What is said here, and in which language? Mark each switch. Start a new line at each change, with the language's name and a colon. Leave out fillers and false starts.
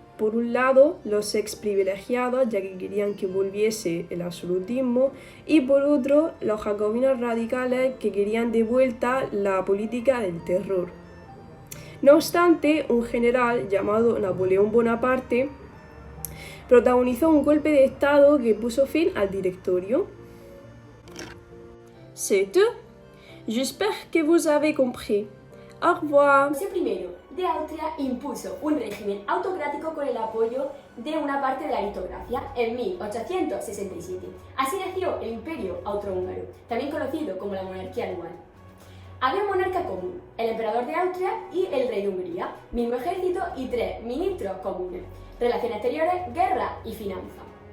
Spanish: Por un lado, los ex privilegiados, ya que querían que volviese el absolutismo, y por otro, los jacobinos radicales, que querían de vuelta la política del terror. No obstante, un general llamado Napoleón Bonaparte protagonizó un golpe de Estado que puso fin al Directorio.
French: C'est tout. J'espère que vous avez compris. Au revoir.
Spanish: José I de Austria impuso un régimen autocrático con el apoyo de una parte de la aristocracia en 1867. Así nació el Imperio Austrohúngaro, también conocido como la monarquía dual. Había un monarca común, el emperador de Austria y el rey de Hungría, mismo ejército y 3 ministros comunes, relaciones exteriores, guerra y finanzas.